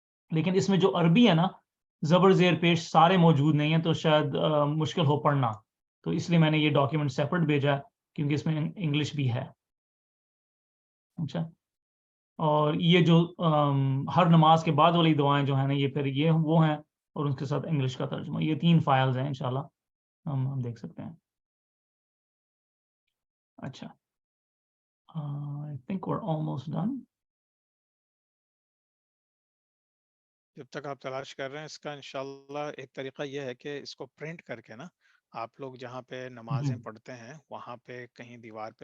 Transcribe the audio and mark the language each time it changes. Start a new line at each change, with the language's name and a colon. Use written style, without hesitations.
Urdu: لیکن اس میں جو عربی ہے نا, زبر زیر پیش سارے موجود نہیں ہیں, تو شاید مشکل ہو پڑھنا, تو اس لیے میں نے یہ ڈاکیومنٹ سیپریٹ بھیجا, کیونکہ اس میں انگلش بھی ہے. اچھا, اور یہ جو ہر نماز کے بعد والی دعائیں جو ہیں نا, یہ پھر یہ وہ ہیں, اور اس کے ساتھ انگلش کا ترجمہ. یہ 3 فائلز ہیں, انشاءاللہ ہم دیکھ سکتے ہیں.
English: اچھا, I think we're almost done.
Urdu: جب تک آپ تلاش کر رہے ہیں اس کا, انشاءاللہ ایک طریقہ یہ ہے کہ اس کو پرنٹ کر کے نا, آپ لوگ جہاں پہ نمازیں پڑھتے ہیں وہاں پہ کہیں دیوار پہ